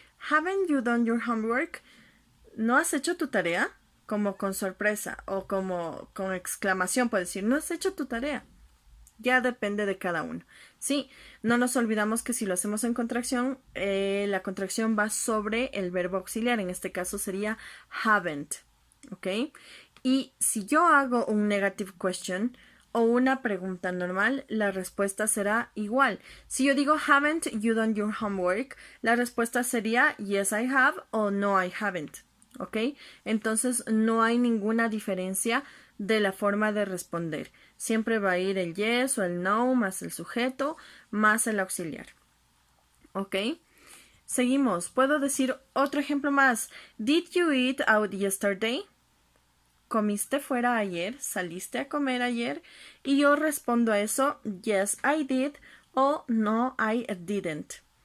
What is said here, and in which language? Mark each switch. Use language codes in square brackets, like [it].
[en] Haven't you done your homework? [es] ¿No has hecho tu tarea? Como con sorpresa o como con exclamación, puedo decir, ¿no has hecho tu tarea? Ya depende de cada uno. Sí, no nos olvidamos que si lo hacemos en contracción, la contracción va sobre el verbo auxiliar. En este caso sería haven't. ¿Ok? Y si yo hago un negative question o una pregunta normal, la respuesta será igual. Si yo digo [en] haven't you done your homework, [es] la respuesta sería [en] yes I have [es] o [en] no I haven't. [es] ¿Ok? Entonces no hay ninguna diferencia de la forma de responder. Siempre va a ir el yes o el no más el sujeto más el auxiliar. ¿Ok? Seguimos. Puedo decir otro ejemplo más. [en] Did you eat out yesterday? [es] ¿Comiste fuera ayer? ¿Saliste a comer ayer? Y yo respondo a eso, [en] yes, I did [es] o [en] no, I didn't.